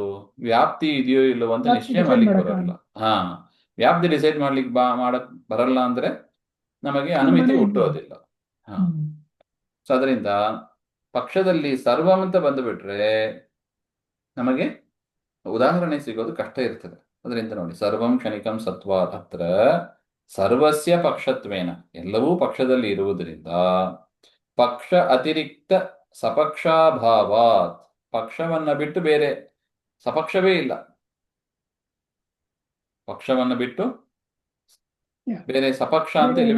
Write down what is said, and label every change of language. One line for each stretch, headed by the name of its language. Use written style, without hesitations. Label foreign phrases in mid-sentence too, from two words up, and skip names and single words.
Kannada: ವ್ಯಾಪ್ತಿ ಇದೆಯೋ ಇಲ್ಲವೋ ಅಂತ ನಿಶ್ಚಯ ಮಾಡ್ಲಿಕ್ಕೆ ಬರೋದಿಲ್ಲ. ವ್ಯಾಪ್ತಿ ಡಿಸೈಡ್ ಮಾಡ್ಲಿಕ್ಕೆ ಮಾಡಕ್ ಬರಲ್ಲ ಅಂದ್ರೆ ನಮಗೆ ಅನುಮಿತಿ ಹುಟ್ಟೋದಿಲ್ಲ. ಸೊ ಅದರಿಂದ ಪಕ್ಷದಲ್ಲಿ ಸರ್ವಂ ಅಂತ ಬಂದುಬಿಟ್ರೆ ನಮಗೆ ಉದಾಹರಣೆ ಸಿಗೋದು ಕಷ್ಟ ಇರ್ತದೆ. ಅದರಿಂದ ನೋಡಿ,
Sanskrit: ಸರ್ವಂ ಕ್ಷಣಿಕಂ ಸತ್ವ ಅತ್ರ ಸರ್ವಸ್ಯ ಪಕ್ಷತ್ವೇನ,
Kannada: ಎಲ್ಲವೂ ಪಕ್ಷದಲ್ಲಿ ಇರುವುದರಿಂದ
Sanskrit: ಪಕ್ಷ ಅತಿರಿಕ್ತ ಸಪಕ್ಷಾಭಾವಾತ್,
Kannada: ಪಕ್ಷವನ್ನ ಬಿಟ್ಟು ಬೇರೆ ಸಪಕ್ಷವೇ ಇಲ್ಲ. ಪಕ್ಷವನ್ನ ಬಿಟ್ಟು ಬೇರೆ ಸಪಕ್ಷ ಅಂತ ಇಲ್ಲ.